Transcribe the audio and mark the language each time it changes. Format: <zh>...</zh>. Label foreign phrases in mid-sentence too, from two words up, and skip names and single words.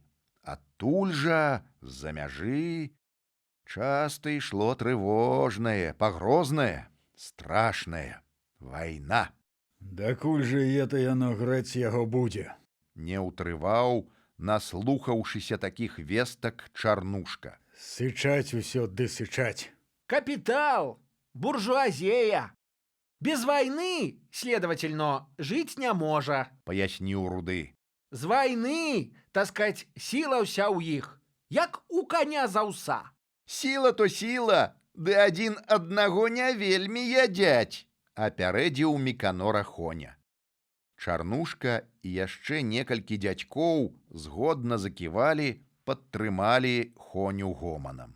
<be>Адтуль жа, з-за мяжы, часта ішло трывожнае, пагрознае, страшнае вайна. Дакуль жа это яно грэць яго будзе? Не ўтрываў, наслухаўшыся такіх вестак, Чарнушка. Сычаць усё ды сычаць.</be> <ru>Капитал, буржуазия. Без войны, следовательно, жить не можа.</ru> <be>Паясніў Руды. З войны, таскать, сила ўся ў іх, як у коня за ўса. Сіла то сіла, ды адзін аднаго не вельмі ядзяць, апярэдзіў Міканора Хоня. Чарнушка і яшчэ некалькі дзядзькоў згодна заківалі, падтрымалі Хоню гоманам.</be>